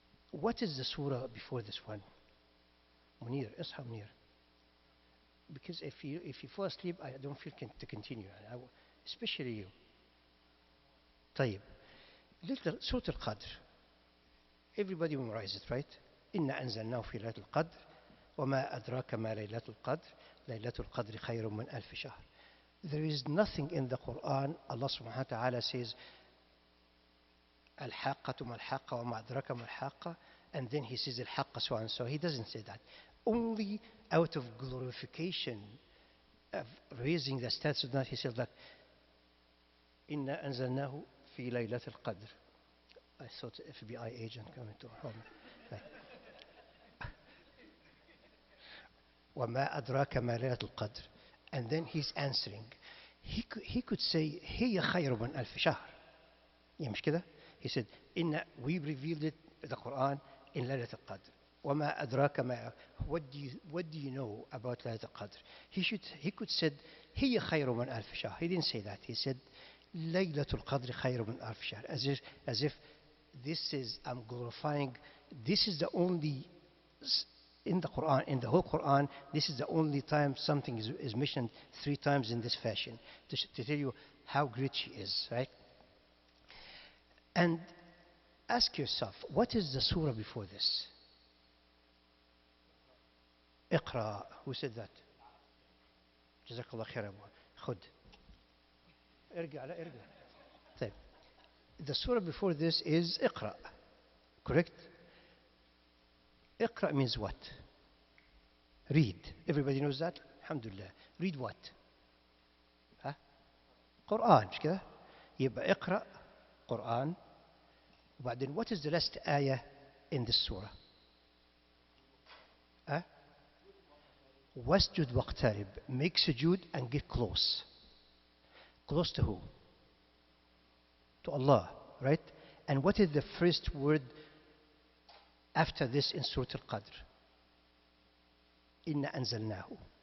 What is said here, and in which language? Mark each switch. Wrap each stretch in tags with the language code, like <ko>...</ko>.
<en>What is the surah before this one? Munir,</en> <ar>اصحى</ar> <en>Munir. Because if you fall asleep, I don't feel to continue. Especially you. طيب. Surah Al-Qadr. Everybody memorize it, right?</en> <ar>إنا أنزلناه في ليلة القدر وما أدراك ما ليلة القدر ليلة القدر خير من ألف شهر.</ar> <en>There is nothing in the Quran, Allah subhanahu wa ta'ala says,</en> <ar>الحاقة ما الحاقة وما أدراك ما الحاقة,</ar> <en>and then He says الحاقة so and so. He doesn't say that. Only out of glorification of raising the status of that, He said like,</en> <ar>إنا أنزلناه في ليلة القدر.</ar> <en>I thought FBI agent coming to home.</en> <ar>Like, وما أدراك ما ليلة القدر.</ar> <en>And then He's answering. He could say</en> <ar>هي خير من ألف شهر. يعني مش كده?</ar> <en>He said, we revealed it, the Quran, in ليلة القدر.</en> <ar>وما أدراك ما.</ar> <en>What do you know about ليلة القدر? He could said</en> <ar>هي خير من ألف شهر.</ar> <en>He didn't say that. He said</en> <ar>ليلة القدر خير من ألف شهر.</ar> <en>As if this is, I'm glorifying, this is the only, in the Quran, in the whole Quran, this is the only time something is mentioned 3 times in this fashion, to tell you how great she is, right? And ask yourself, what is the surah before this?</en> <ar>اقرأ. Who said that? جزاك الله خير أبو. خد. ارجع لا ارجع. طيب.</ar> <en>The surah before this is اقرأ. Correct? اقرأ means what? Read. Everybody knows that? Alhamdulillah. Read what? ها? Quran.</en> <ar>مش كده؟ يبقى اقرأ Quran. وبعدين</ar> <en>what is the last ayah in this surah?</en> <ar>ها? واسجد واقترب.</ar> <en>Make sujood and get close. Close to who? To Allah, right? And what is the first word after this in Surah Al-Qadr? Inna anzalnahu.</en>